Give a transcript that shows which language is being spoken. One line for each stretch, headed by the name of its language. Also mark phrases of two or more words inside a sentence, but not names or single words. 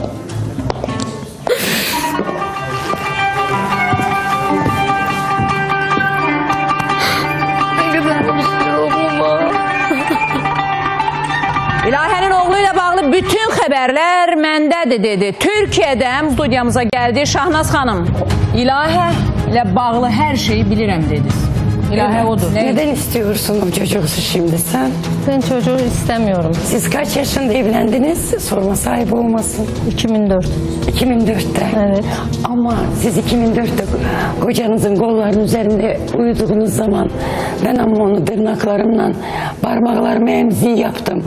Turkish: Ne kadar oğluma.
Azerbaijani: İlahənin oğlu ilə bağlı bütün xəbərlər məndədir dedi. Türkiyədən studiyamıza gəldi Şahnaz xanım. İlahə ilə bağlı hər şeyi bilirəm dedi. İlahə odur.
Turkish: Neden istiyorsun o çocuğu şimdi sen? Ben çocuğu istemiyorum. Siz kaç yaşında evlendiniz? Sorma sahibi olmasın. 2004. 2004'te. Evet. Ama siz 2004'te kocanızın kollarının üzerinde uyuduğunuz zaman ben ama onu tırnaklarımla parmaklarımı emziği yaptım.